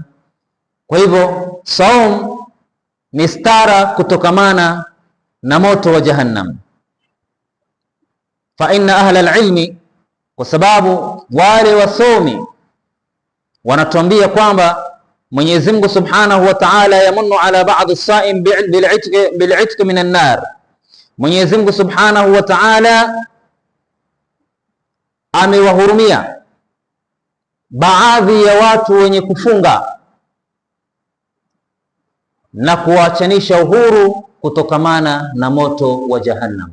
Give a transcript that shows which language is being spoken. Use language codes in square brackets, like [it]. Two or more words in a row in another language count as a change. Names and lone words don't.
[sw] Kwa hivyo saum ni stara kutokamana na moto wa Jahannam. [ar] فإن أهل العلم, [sw] kwa sababu wale wasomi wanatuambia kwamba Mwenyezi Mungu [ar] سبحانه وتعالى يمن على بعض الصائم بالعتق من النار. [sw] Mwenyezi Mungu [ar] سبحانه وتعالى [sw] amewahurumia baadhi ya watu wenye kufunga na kuachanisha uhuru kutokamana na moto wa Jahannam.